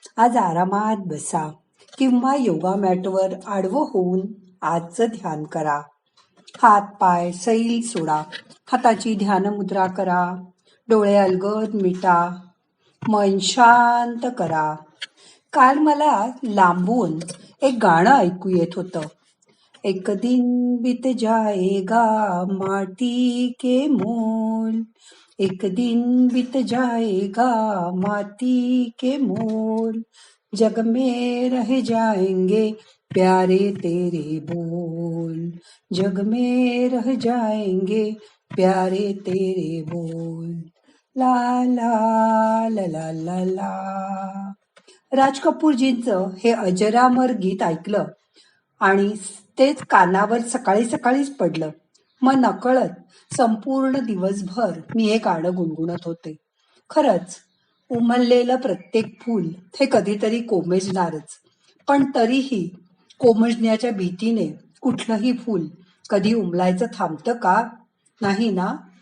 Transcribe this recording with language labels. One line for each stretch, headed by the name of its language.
Marathi: आज आरामात बसा किंवा योगा मॅटवर आडवं होऊन आजचं ध्यान करा. हात पाय सैल सोडा. हाताची ध्यान मुद्रा करा. डोळे अलगद मिटा. मन शांत करा. काल मला लांबून एक गाणं ऐकू येत होतं.
Hindi: एक दिन बीत जाएगा माटी के मोल, एक दिन बीत जाएगा माटी के मोल, जग में रह जाएंगे प्यारे तेरे बोल, जग में रह जाएंगे प्यारे तेरे बोल. ला ला ला ला ला ला.
Marathi: राज कपूरजींचं हे अजरामर गीत ऐकलं आणि तेच कानावर सकाळी सकाळीच पडलं. मग नकळत संपूर्ण दिवसभर मी हे गाणं गुणगुणत होते. खरंच उमललेलं प्रत्येक फूल हे कधीतरी कोमेजणारच, पण तरीही कोमेजण्याच्या भीतीने कुठलंही फूल कधी उमलायचं थांबतं का? नाही ना.